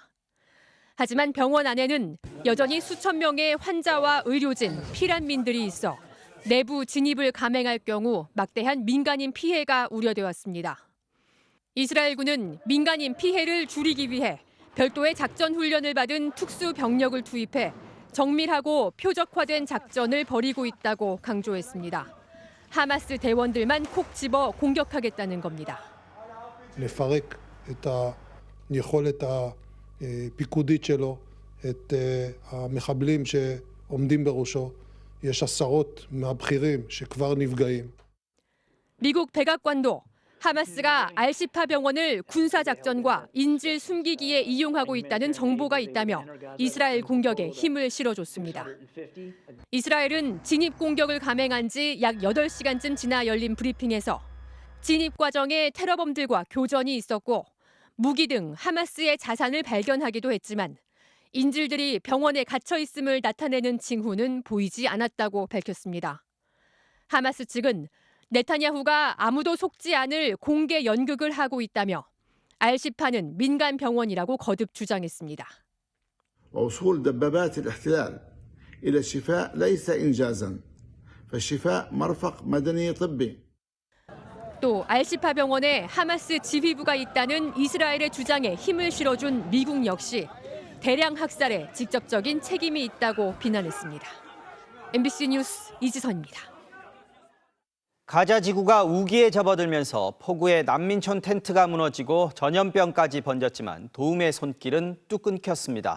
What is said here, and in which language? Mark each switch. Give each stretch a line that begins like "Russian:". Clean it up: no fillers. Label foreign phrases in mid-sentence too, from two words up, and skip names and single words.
Korean: 하지만 병원 안에는 여전히 수천 명의 환자와 의료진, 피난민들이 있어 내부 진입을 감행할 경우 막대한 민간인 피해가 우려되었습니다. 이스라엘군은 민간인 피해를 줄이기 위해 별도의 작전 훈련을 받은 특수 병력을 투입해 정밀하고 표적화된 작전을 벌이고 있다고 강조했습니다. 하마스 대원들만 콕 집어 공격하겠다는 겁니다.
Hebrew: לפרק את היכולת הפיקודית שלו, את המחבלים שעומדים בראשו. יש עשרות מהבכירים שכבר נפגעים.
Korean: 미국 백악관도 하마스가 알시파 병원을 군사작전과 인질 숨기기에 이용하고 있다는 정보가 있다며 이스라엘 공격에 힘을 실어줬습니다. 이스라엘은 진입 공격을 감행한 지 약 8시간쯤 지나 열린 브리핑에서 진입 과정에 테러범들과 교전이 있었고 무기 등 하마스의 자산을 발견하기도 했지만 인질들이 병원에 갇혀 있음을 나타내는 징후는 보이지 않았다고 밝혔습니다. 하마스 측은 네타냐후가 아무도 속지 않을 공개 연극을 하고 있다며 알시파는 민간 병원이라고 거듭 주장했습니다.
Arabic: وصول دبابات الاحتلال إلى الشفاء ليس إنجازا فالشفاء مرفق مدني طبي.
Korean: 또 알시파 병원에 하마스 지휘부가 있다는 이스라엘의 주장에 힘을 실어준 미국 역시 대량 학살에 직접적인 책임이 있다고 비난했습니다. MBC 뉴스 이지선입니다. 가자지구가 우기에 접어들면서 포구의 난민촌 텐트가 무너지고 전염병까지 번졌지만 도움의 손길은 뚝 끊겼습니다.